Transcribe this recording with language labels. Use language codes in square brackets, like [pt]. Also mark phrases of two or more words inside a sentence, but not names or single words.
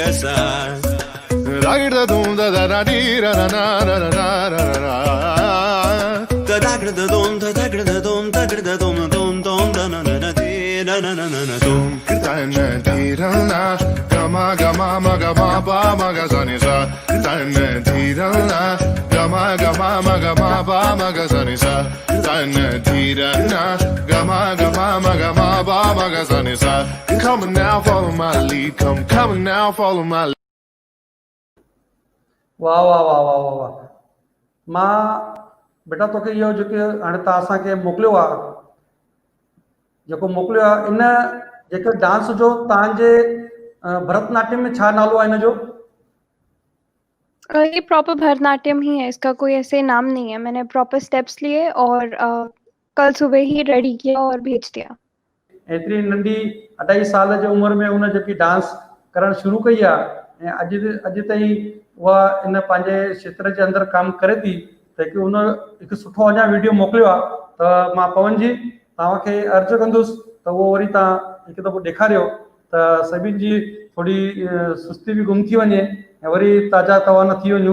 [en] Ragda dum da da da dee ra ra ra ra ra ra ra ra. Da da da dum da da da dum da da dum dum dum da na na na dee na na na na na dum. Dana dee ra na ga ma ma ga ma ba ma ga sa ni sa. Dana dee ra na ga ma ba ma ga sa ni sa. Dana dee ra na ga ma ba ma ga sa ni sa. Come on now, follow my lead. Come on now, follow my lead. वाह वाह वाह वाह वाह वाह। [sd] मां बेटा तोखे इहो जेके हाणे तव्हां असांखे मोकिलियो आहे, जेको मोकिलियो आहे इन जेके डांस जो तव्हांजे भरतनाट्यम में छा नालो आहे हिन जो? [hi] ये प्रॉपर भरतनाट्यम ही है, इसका कोई ऐसे नाम नहीं है। मैंने [en] proper steps [hi] लिए और कल सुबह ही रेडी किया और भेज दिया। [sd] एतिरी नंढी 28 साल जी उमिरि में उन जेकी डांस करणु शुरू कई आहे ऐं अॼु ताईं उहा इन पंहिंजे क्षेत्र जे अंदरि कमु करे थी, त कि उन हिकु सुठो अञा वीडियो मोकिलियो आहे। त मां पवन जी तव्हांखे अर्ज़ु कंदुसि त उहो वरी तव्हां हिकु दफ़ो ॾेखारियो त सभिनि जी थोरी सुस्ती बि गुम थी वञे ऐं वरी ताज़ा तवाना थी वञूं।